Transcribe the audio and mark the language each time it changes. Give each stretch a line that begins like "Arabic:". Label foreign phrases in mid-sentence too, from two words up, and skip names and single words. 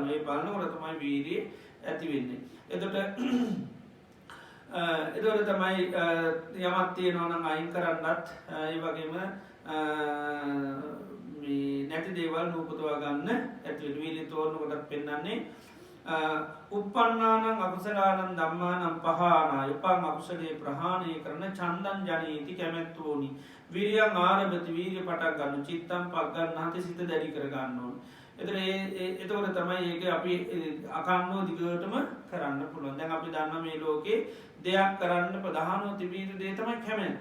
Sinhala: මේ බලනකොට තමයි වීරිය ඇති වෙන්නේ. එතකොට තමයි යමක් තියෙනවා නම් අයින් කරන්නත් ඒ වගේම නැති දේවල් නූපදවා ගන්න ඇති වීරි තෝරනකොටත් පෙන්වන්නේ
Pali: උපන්නානං අකුසලානං ධම්මානං පහානා
Sinhala: උපන් අකුසලයේ ප්‍රහාණය කරන
Pali: චන්දං ජනීති
Sinhala: කැමැත්තෝනි
Pali: විරියං ආරභති
Sinhala: වීර්ය පටන් ගන්න
Pali: චිත්තං පග්ගන්නාති
Sinhala: සිත දැඩි කර ගන්න ඕන. එතකොට තමයි ඒක අපි අකන්නෝ දිගටම කරන්න පුළුවන්. දැන් අපි දන්න මේ ලෝකේ දෙයක් කරන්න ප්‍රධානව තිබීම දේ තමයි කැමැත්ත.